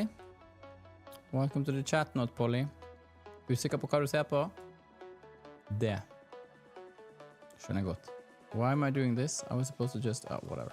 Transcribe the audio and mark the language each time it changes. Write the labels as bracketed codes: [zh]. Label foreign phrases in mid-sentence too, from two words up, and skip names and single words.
[en] Welcome to the chat, Not Polly. [no] Usikker på hva du ser på? Det. Skjønner godt. [en] Why am I doing this? I was supposed to just... Oh, whatever.